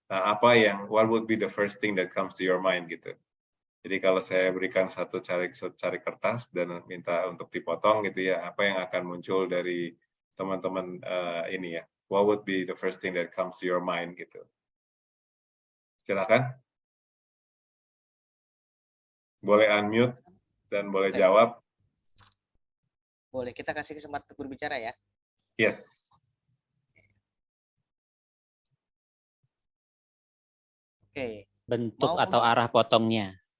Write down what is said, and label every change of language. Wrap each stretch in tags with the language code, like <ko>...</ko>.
<en>Nah, what would be the first thing that comes to your mind gitu.</en> <id>Jadi kalau saya berikan satu cari kertas dan minta untuk dipotong gitu ya, apa yang akan muncul dari teman-teman ini ya?</id> <en>What would be the first thing that comes to your mind gitu?</en> <id>Silakan. Boleh unmute dan boleh jawab. Boleh, kita kasih kesempatan untuk berbicara ya.</id> <en>Yes. Oke.</en> <id>Bentuk atau arah potongnya.</id>